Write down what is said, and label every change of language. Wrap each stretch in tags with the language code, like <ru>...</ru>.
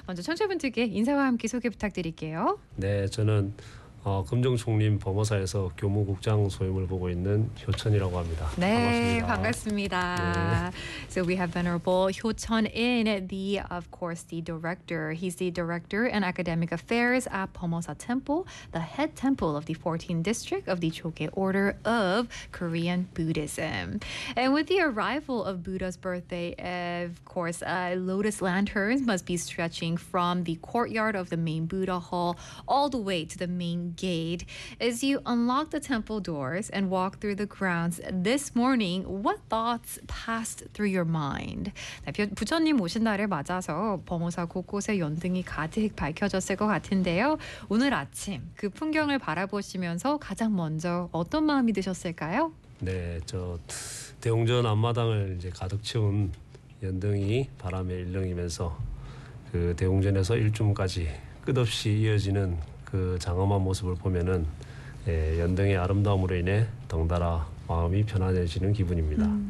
<ko>먼저 청취자분들께 인사와 함께 소개 부탁드릴게요. 네, 저는 금종총림 법무사에서 교무국장 소임을 보고 있는 효천이라고 합니다. 네, 반갑습니다. 반갑습니다.</ko> <en>네. So we have Venerable 효천 in the, of course, the director. He's the director and academic affairs at 법무사 temple, the head temple of the 14th district of the Chogye Order of Korean Buddhism. And with the arrival of Buddha's birthday, of course, lotus lanterns must be stretching from the courtyard of the main Buddha hall all the way to the main gate. As you unlock the temple doors and walk through the grounds this morning, what thoughts passed through your mind?</en> <ko>부처님 오신 날을 맞아서 범호사 곳곳에 연등이 가득 밝혀졌을 것 같은데요. 오늘 아침 그 풍경을 바라보시면서 가장 먼저 어떤 마음이 드셨을까요? 네, 저 대웅전 앞마당을 이제 가득 채운 연등이 바람에 일렁이면서 그 대웅전에서 일주문까지 끝없이 이어지는 그 장엄한 모습을 보면은 예, 연등의 아름다움으로 인해 덩달아 마음이 편안해지는 기분입니다.</ko>